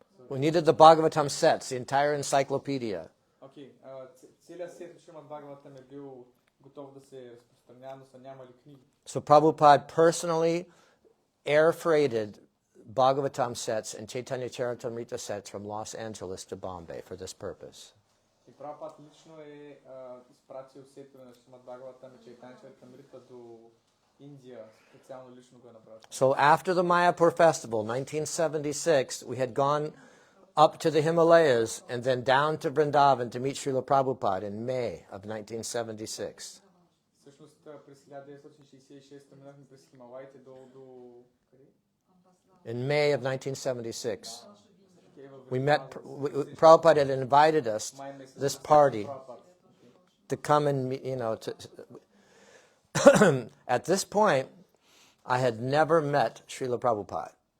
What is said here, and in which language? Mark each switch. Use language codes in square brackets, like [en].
[en] We needed the Bhagavatam sets, the entire encyclopedia. [bg] Окей, целият сет от Шримад Бхагаватам е бил готов да се разпространява, но са нямали книги. [en] So Prabhupada personally air freighted Bhagavatam sets and Chaitanya Charitamrita sets from Los Angeles to Bombay for this purpose. [bg] И Прабхупад лично е изпратил сетове на Шримад Бхагаватам и Chaitanya Charitamrita до Индия, специално лично го е направил. [en] So after the Mayapur festival, 1976, we had gone up to the Himalayas and then down to Vrindavan to meet Srila Prabhupada in May of 1976. [bg] Всъщност през 1966 минахме през Хималаите до къде? [en] In May of 1976. We met, Prabhupada had invited us, this party, to come and meet, at this point, I had never met Srila Prabhupada.